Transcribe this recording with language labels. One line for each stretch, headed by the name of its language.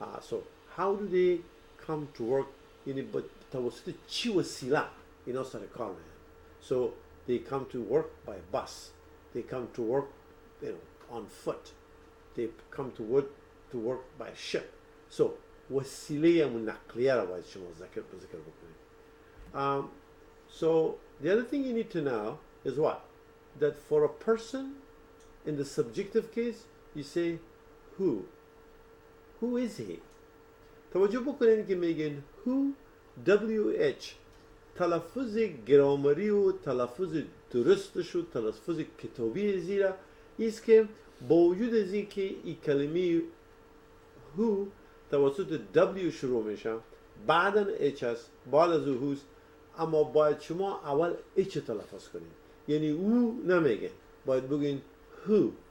English: So how do they come to work؟
Persian: یعنی توسط چی وسیله اینا سر کار میرن.
English: So they come to work by bus. They come to work on foot. They come to work by ship.
Persian: So وسیله نقلیه را باید شما ذکر بکنید.
English: So the other thing you need to know is what? That for a person, in the subjective case, you say who. Who is he?
Persian: توجه بکنید که میگن who, WH تلفظ گرامری و تلفظ درستش و تلفظ کتابی زیرا است که با وجود از این که این کلمه who توسط W شروع میشه بعدن H هست بعد از او هست اما باید شما اول H تلفظ کنید یعنی او نمیگه باید بگین who